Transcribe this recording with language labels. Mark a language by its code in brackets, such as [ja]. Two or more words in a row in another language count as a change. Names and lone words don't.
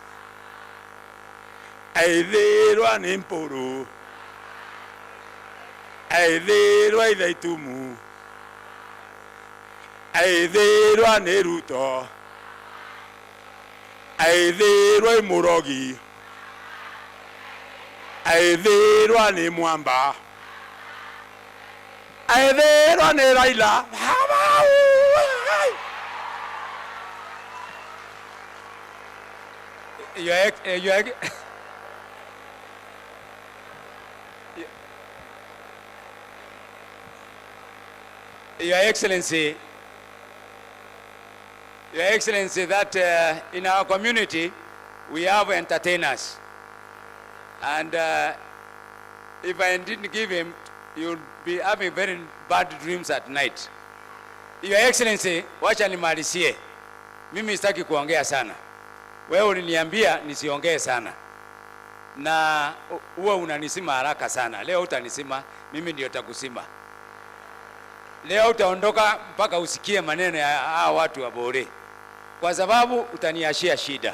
[mer] evirwa ni mporo evirwa ithaitumu evirwa ni Ruto evirwa Murogi evirwa ni Mwamba evirwa ni Raila. [en] Your Excellency, that in our community we have entertainers, and if I didn't give him, you'll be having very bad dreams at night. Your Excellency, [sw] wacha nimalizie. Mimi sitaki kuongea sana. Wewe uliniambia nisiongee sana, na uwe unanisima haraka sana. Leo utanisima, mimi ndio takusima. Leo utaondoka mpaka usikie maneno ya hao watu wa Bore, kwa sababu utaniashia shida.